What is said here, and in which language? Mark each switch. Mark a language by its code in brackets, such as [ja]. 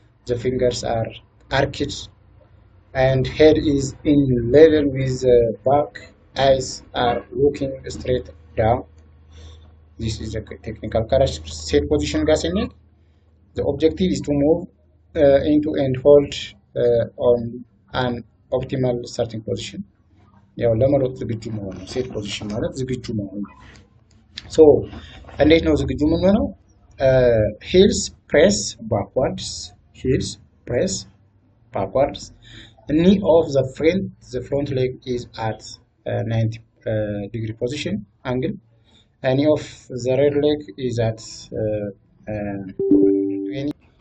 [en] The fingers are arched and head is in level with the back. Eyes are looking straight down. This is a technical characteristic. Set position [am] ጋር ስንሄድ [en] the objective is to move into and hold on an optimal starting position. [am] ያው ለመሮጥ ዝግጁ መሆን ነው። ሴት ፖዚሽን ማለት ዝግጁ መሆን ነው። ሶ እንዴት ነው ዝግጁ የምንሆነው? [en] ሂልስ ፕሬስ ባክዋርድስ፣ ሂልስ ፕሬስ ባክዋርድስ። knee of the front leg is at 90 degree position angle. knee of the rear leg is at 20.